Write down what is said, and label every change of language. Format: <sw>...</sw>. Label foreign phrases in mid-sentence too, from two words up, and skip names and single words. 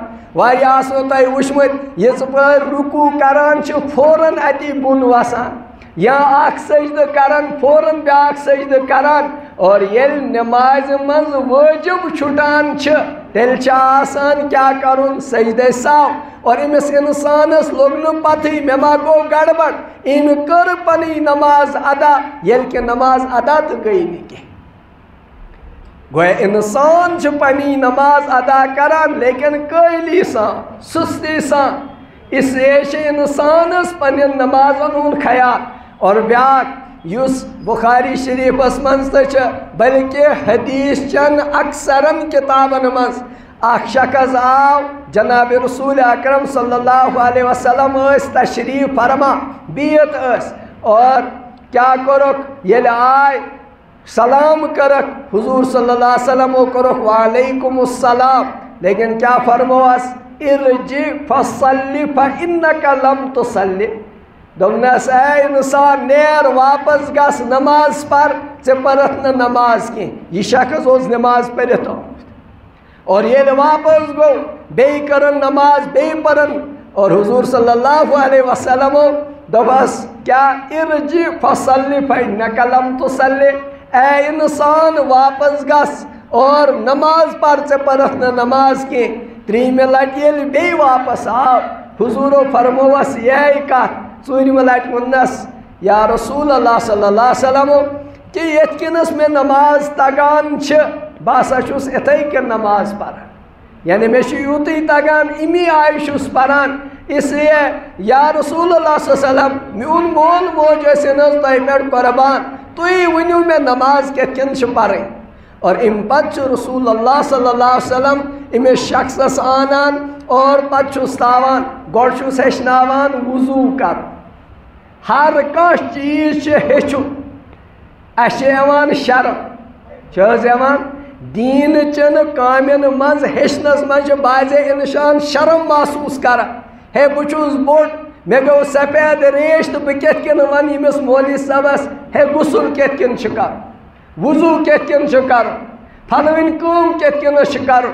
<ks>واریاہ آسو تۄہہِ وٕچھمُت یِژ پٲرۍ رکوع کران فوراً اتی بۄن وسان یا اکھ سجدٕ کران فوراً بیاکھ سجدٕ کران اور ییٚلہِ نماز منٛز وٲجب چھُٹان تیٚلہِ آسان کیا کرُن سجدے ساو اور أمِس اِنسانس لوٚگ نہٕ پتہٕے مےٚ ما گوٚو گڑبڑ أمۍ کٔر پنٕنۍ نماز ادا ییٚلہِ کہِ نماز ادا تہٕ گٔے نہٕ کینٛہہ. گویا انسان پنی نماز ادا کران لیکن قیلی سان سستی سان</ks> <ur>اس لیے</ur> <ks>انسانس پن نمازن ہند خیال. اور بیاکھ یس بخاری شریفس من بلکہ حدیث چن اکثرن کتابن مز اخ شخص آو جناب رسول اکرم</ks> <ar>صلی اللہ علیہ وسلم</ar> <ks>تشریف فرما بیت اور کیا کرک یل آئے سلام کرک حضور</ks> <ar>صلی اللہ علیہ وسلم</ar> <ks>کرک</ks> <ar>وعلیکم السلام</ar> <ks>لیکن کیا فرموس</ks> <ar>ارجع فصلی فانک لم تصلی</ar> <ks>دوپنس اے انسان نیر واپس گس نماز پر ژے پرت نہ نماز کی. یہ شخص اوس نماز پرت آمت اور ییٚلہِ واپس گو بیٚیہِ کرن نماز بیٚیہِ پرن اور حضور</ks> <ar>صلی اللہ علیہ وسلم</ar> <ks>دوپس کیا</ks> <ar>ارجع فصلی فانک لم تصلی</ar> <ks>اے انسان واپس گس اور نماز پر ژے پرت نہ نماز کی. ترٛیٚیِمہِ لٹہِ ییٚلہِ بیٚیہِ واپس آو حضورو فرموس یہے کتھ. ژوٗرِمہِ لٹہِ ووٚننس یا رسول اللہ</ks> <ar>صلی اللہ علیہ وسلم</ar> <ks>کہ یتھ کِنس مےٚ نماز تگان بہٕ ہسا چھُس اِتھے کٔنۍ نماز پران یعنی مےٚ چھُ یوٗتُے تگان امی آیہِ چھُس پران</ks> <ur>اس لیے</ur> <ks>یا رسول اللہ</ks> <ar>صلی اللہ علیہ وسلم</ar> <ks>میون مول موج ٲسِن حظ تۄہہِ پٮ۪ٹھ قۄربان تُہۍ ؤنِو مےٚ نماز کِتھ کٔنۍ چھِ پرٕنۍ. اور امہِ پتہٕ چھُ رسول اللہ</ks> <ar>صلی اللہ علیہ وسلم</ar> <ks>أمِس شخصس آنان اور پتہٕ چھُس تھاوان گۄڈٕ چھُس ہیٚچھناوان وضوٗ کرُن. ہر کانٛہہ چیٖز چھُ ہیٚچھُن. اَسہِ چھِ یِوان شرم چھِ حظ یِوان دیٖنہٕ چٮ۪ن کامٮ۪ن منٛز ہیٚچھنس منٛز چھِ بعضے اِنسان شرم محسوٗس کران ہے بہٕ چھُس بوٚڑ مےٚ گوٚو سفید ریش تہٕ بہٕ کِتھ کٔنۍ وَنہٕ ییٚمِس مولوی صٲبس ہے غسل کِتھ کٔنۍ چھُ کرُن وضوٗ کِتھ کٔنۍ چھُ کرُن پھلٲنۍ کٲم کِتھ کٔنۍ چھِ کرُن.</ks>